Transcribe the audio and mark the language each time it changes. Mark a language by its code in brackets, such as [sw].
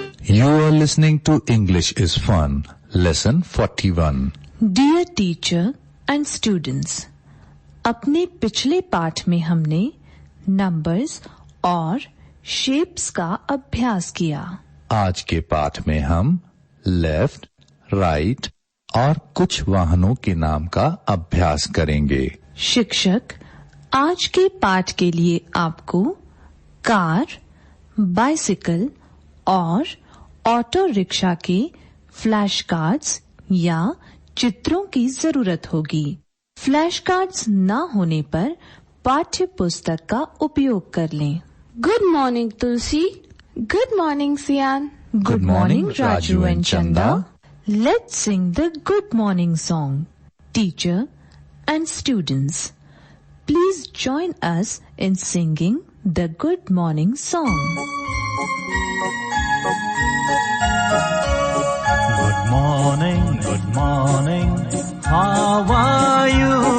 [en] You are listening to English is Fun, lesson 41. Dear teacher and students, [hi] अपने पिछले पाठ में हमने नंबर्स और शेप्स का अभ्यास किया। आज के पाठ में हम लेफ्ट, राइट और कुछ वाहनों के नाम का अभ्यास करेंगे। शिक्षक आज के पाठ के लिए आपको कार, बाइसिकल और ऑटो रिक्शा के फ्लैश कार्ड्स या चित्रों की जरूरत होगी। फ्लैश कार्ड्स न होने पर पाठ्य पुस्तक का उपयोग कर लें। [en] Good morning Tulsi. Good morning सियान। Good morning Raju and Chanda. Let's sing the good morning song. Teacher and students, please join us in singing the good morning song. Good morning, good morning, how are you?